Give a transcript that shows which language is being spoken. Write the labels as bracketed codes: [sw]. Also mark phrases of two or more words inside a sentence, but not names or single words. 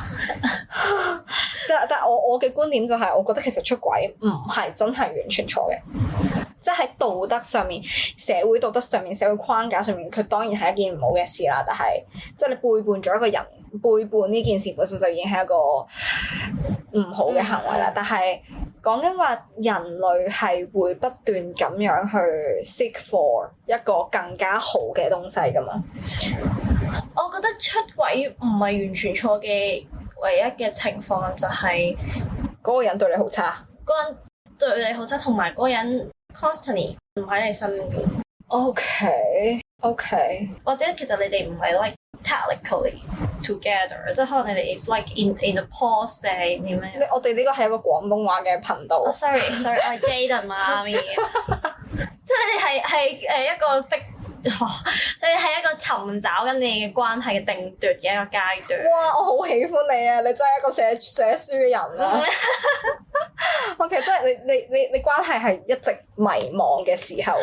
[yue] 但係我嘅觀點就係，我覺得其實出軌唔係真係完全錯嘅，即係喺道德上面、社會道德上面、社會框架上面，佢當然係一件唔好嘅事啦。但係即係你背叛咗一個人，背叛呢件事本身就已經係一個唔好嘅行為啦。但係講緊話人類係會不斷咁樣去 [en] seek for [yue] 一個更加好嘅東西㗎嘛。我覺得出軌唔係完全錯嘅，唯一嘅情況就係嗰個人對你好差，嗰個人對你好差，同埋嗰個人 constantly 唔喺你身邊。 OK，或者其實你哋唔係 [en] like technically together， [yue] 即係可能你哋 [en] is like in a pause [yue] 定係點樣？我哋呢個係一個廣東話嘅頻道。 sorry，我係 Jaden 媽咪。即係你哋係一個逼，你係一個尋找緊你嘅關係嘅定奪嘅一個階段。哇！我好喜歡你啊！你真係一個寫書嘅人啊！OK， 即係你關係係一直迷茫嘅時候。